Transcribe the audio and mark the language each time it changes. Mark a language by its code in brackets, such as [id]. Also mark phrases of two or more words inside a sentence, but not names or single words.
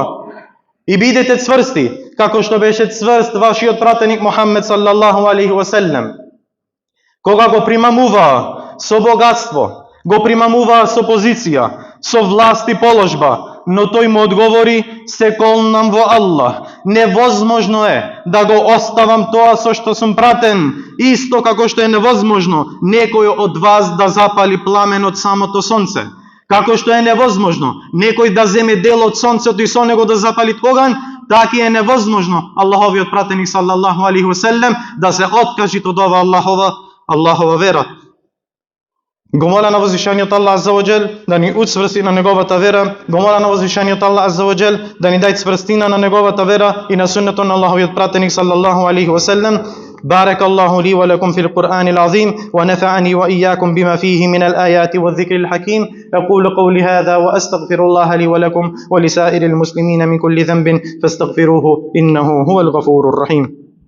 [mk] И бидете цврсти, како што беше цврст вашиот пратеник Мухаммед [ar] صلى الله عليه وسلم, [mk] кога го примамуваа со богатство, го примамуваа со позиција, со власт и положба, но тој му одговори: се колнам во Аллах, невозможно е да го оставам тоа со што сум пратен, исто како што е невозможно некој од вас да запали пламен од самото сонце. Како што е невозможно некој да земе дел од сонцето и со него да запали оган, така е невозможно Аллаховиот пратеник [ar] صلى الله عليه وسلم [mk] да се откажи од ова Аллахова вера. Го моля на возвишениот Аллах [ar] عز وجل [mk] да ни уцврсти на неговата вера. Го моля на возвишениот Аллах [ar] عز وجل [mk] да ни даде цврстина на неговата вера и на суннетот на Аллаховиот пратеник [ar] صلى الله عليه وسلم. بارك الله لي ولكم في القرآن العظيم ونفعني وإياكم بما فيه من الآيات والذكر الحكيم. أقول قولي هذا وأستغفر الله لي ولكم ولسائر المسلمين من كل ذنب فاستغفروه إنه هو الغفور الرحيم.